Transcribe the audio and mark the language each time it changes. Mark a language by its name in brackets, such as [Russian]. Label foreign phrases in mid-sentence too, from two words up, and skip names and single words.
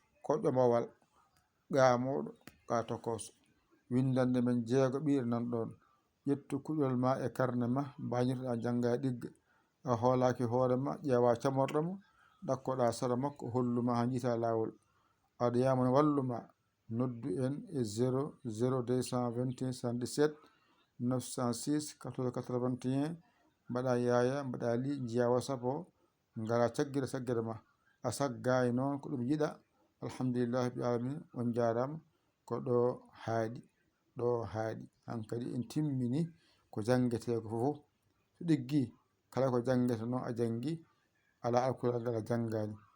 [Fula] Ko jombawal, qa mawɗo, qa tokoso. Windande men jeego ɓiire nan ɗon. Ƴettu kuɗol ma e karne ma, mbañirɗa janga e ɗigga. A hoolaki hoore ma, ƴeewa camorɗo mo, ɗakkoɗa sara makko, holluma ha jiita laawol. Aɗa yama no wallu ma, noddu en e zéro zéro deux cent vingt et un soixante-dix-sept neuf cent six quatorze quatre-vingt-un. Mbaɗa yaya, mbaɗa li, njiya WhatsApp o, ngara caggira caggira ma. A saggayi noon ko ɗum yiɗa. [Arabic] الحمد لله رب العالمين, [Fula] on jarama. Ko ɗo haaɗi, ɗo haaɗi. An kadi en timmini ko jangete ko fof. So ɗiggi, kala ko jangete noon a jangi, ala alkulal ngal a jangani.